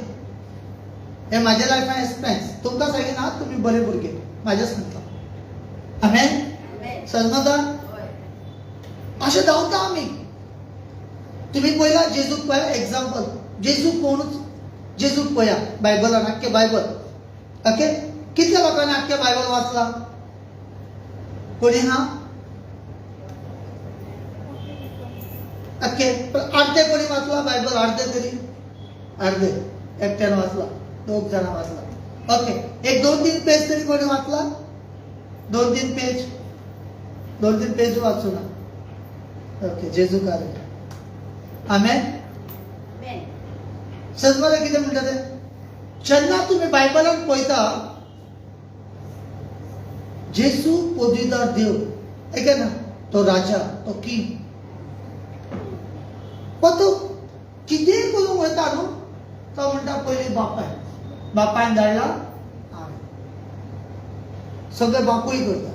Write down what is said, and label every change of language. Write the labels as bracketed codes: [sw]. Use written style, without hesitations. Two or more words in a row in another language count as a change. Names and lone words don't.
[kok] हे म्हाज्या [en] life experience. [kok] तुमकां सांगिना, तुमी बरे भुरगे, म्हाजें सांगता. आमेन. समजता. अशें धांवता आमी. तुमी पळयला जेजूक पळया, एग्जाम्पल. जेजू कोणूच, जेजूक पळया बायबलान, आख्खें बायबल. ओके. कितल्या लोकांनी आख्खें बायबल वाचला, कोणी हा? ओके. अर्धे कोणी वाचला बायबल, अर्धे तरी, अर्धे. एकट्यानं वाचला, 2 जण वाचला. ओके, एक 2-3 पेज तरी कोणी वाचला? 2-3 पेज, 2-3 पेज वाचू ना. ओके, जेजू कार्य. आमेन. [mr] सजमाला किती म्हणतात ते? [kok] जेन्ना तुम्ही बायबलान पळयता, जेजू पदवीदार देव, ऐका ना, तो राजा, तो किंग. पण तो कितेंय करूंक वयता न्हू, तो म्हणटा पयलीं बापायन धाडला, सगळे बापूय करता.